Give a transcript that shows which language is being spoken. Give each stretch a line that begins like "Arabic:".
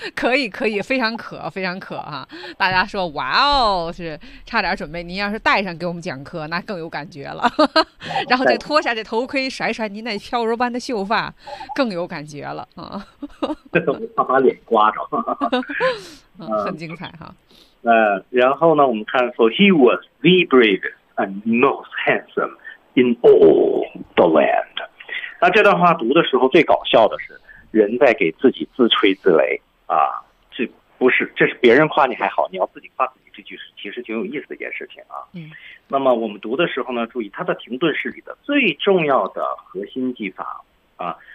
Chinese: 可以可以，非常可非常可啊，大家说哇哦，是差点准备，您要是戴上给我们讲课那更有感觉了。然后再脱下这头盔，甩甩您那飘柔般的秀发，更有感觉了啊。把脸刮着。很精彩哈。然后呢，我们看
English: For he was the bravest and most handsome in all the land。
Chinese: 那这段话读的时候最搞笑的是人在给自己自吹自擂啊，这不是，这是别人夸你还好，你要自己夸自己，这句其实挺有意思的一件事情啊。嗯，那么我们读的时候呢，注意它的停顿是里的最重要的核心技法啊。